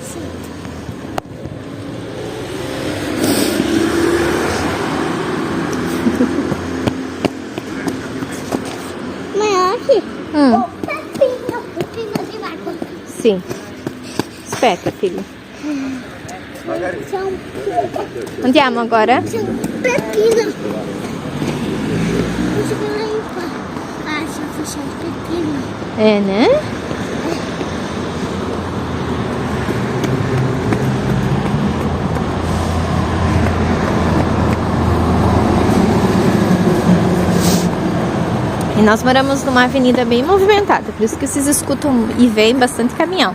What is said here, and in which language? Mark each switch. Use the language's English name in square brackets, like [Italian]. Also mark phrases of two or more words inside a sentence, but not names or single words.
[Portuguese] Mãe, aqui. O pepino de barco. Sim. Espeta, filho. [Italian] Andiamo agora? C'è un pepino. Non si può c'è un pepino. [Portuguese] É, né? E nós moramos numa avenida bem movimentada, por isso que vocês escutam e veem bastante caminhão.